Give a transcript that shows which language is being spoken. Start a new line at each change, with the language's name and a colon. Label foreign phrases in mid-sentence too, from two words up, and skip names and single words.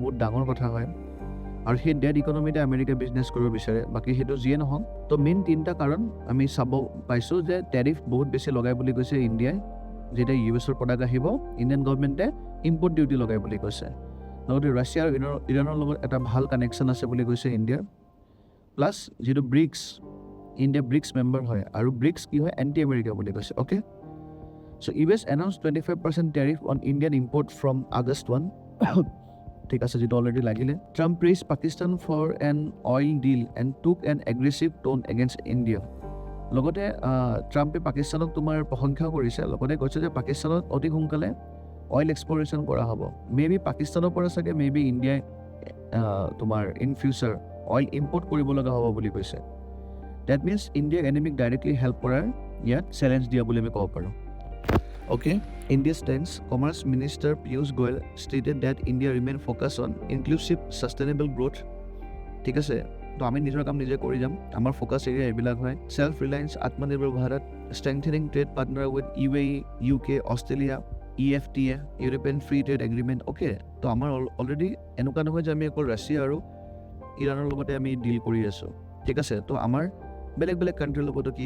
Assamese: বহুত ডাঙৰ কথা হয় আৰু সেই
English: dead economy
Assamese: আমেৰিকাই বিজনেছ কৰিব বিচাৰে বাকী সেইটো যিয়ে নহওক তো মেইন তিনিটা কাৰণ আমি চাব পাইছোঁ যে টেৰিফ বহুত বেছি লগাই বুলি কৈছে ইণ্ডিয়াই যেতিয়া USৰ প্ৰডাক্ট আহিব
English: Indian government import duty
Assamese: লগাই বুলি কৈছে লগতে ৰাছিয়া আৰু ইৰাণৰ লগত এটা ভাল কানেকশ্যন আছে বুলি কৈছে ইণ্ডিয়াৰ প্লাছ যিটো ব্ৰিক্স ইণ্ডিয়া
English: BRICS member
Assamese: হয় আৰু ব্ৰিক্স কি হয়
English: anti America
Assamese: বুলি কৈছে অ'কে
English: So US announced 25% tariff on Indian import from August 1.
Assamese: ঠিক আছে যেটা অলরেডি লাগিলে
English: Trump praised Pakistan for an oil deal and took an aggressive tone against India.
Assamese: লগতে ট্ৰাম্পে পাকিস্তানক তোমাৰ প্ৰশংসা কৰিছে লগতে কৈছে যে পাকিস্তানত অতি সোনকালে
English: oil exploration
Assamese: কৰা হ'ব মেবি পাকিস্তানৰ পৰা চাগে মেবি ইণ্ডিয়াই তোমাৰ
English: in future oil import
Assamese: কৰিব লগা হ'ব বুলি কৈছে
English: that means
Assamese: ইণ্ডিয়াক
English: enemy directly help
Assamese: কৰাৰ ইয়াত চেলেঞ্জ দিয়া বুলি আমি ক'ব পাৰোঁ
English: Okay, India's stance, Commerce Minister Piyush Goyal stated that India remain focused on inclusive, sustainable growth.
Assamese: ঠিক আছে তো আমি নিজৰ কাম নিজে কৰি যাম আমাৰ ফ'কাছ এৰিয়া এইবিলাক হয়
English: self reliance
Assamese: আত্মনিৰ্ভৰ ভাৰত
English: strengthening trade partner with UAE, UK, Australia EFTA, European free trade agreement
Assamese: অ'কে তো আমাৰ অলৰেডি এনেকুৱা নহয় যে আমি অকল ৰাছিয়া আৰু ইৰাণৰ লগতে আমি ডিল কৰি আছোঁ ঠিক আছে তো আমাৰ বেলেগ বেলেগ কাণ্ট্ৰিৰ লগতো কি